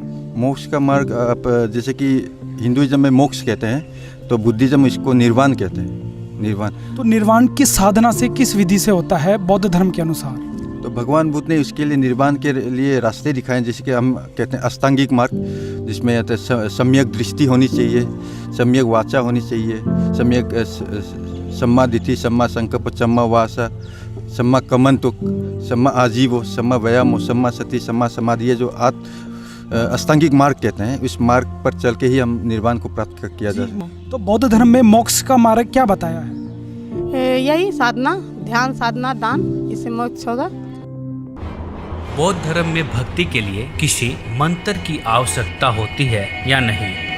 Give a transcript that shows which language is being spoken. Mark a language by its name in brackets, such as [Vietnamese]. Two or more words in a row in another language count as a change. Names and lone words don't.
[Hindi] मोक्ष का मार्ग आप जैसे कि हिंदुइज्म में मोक्ष कहते हैं, तो बुद्धिज्म इसको निर्वाण कहते हैं। निर्वाण तो निर्वाण किस साधना से, किस विधि से होता है बौद्ध धर्म के अनुसार? तो भगवान बुद्ध ने उसके लिए निर्वाण के लिए रास्ते दिखाए, जैसे कि हम कहते हैं अष्टांगिक मार्ग, जिसमें सम्यक दृष्टि होनी चाहिए, सम्यक वाचा होनी चाहिए, सम्यक [Pali] सम्मा दिति, सम्मा संकल्प, सम्मा वासा, सम्मा कमंतुक, सम्मा आजीवो, सम्मा व्यायामो, सम्मा सति, सम्मा समाधि, [Hindi] ये जो अष्टांगिक मार्ग कहते हैं, उस मार्ग पर चल के ही हम निर्वाण को प्राप्त किया जा सकता है। तो बौद्ध धर्म में मोक्ष का मार्ग क्या बताया है? यही साधना, ध्यान, साधना, दान, इससे मोक्ष होगा। बौद्ध धर्म में भक्ति के लिए किसी मंत्र की आवश्यकता होती है या नहीं?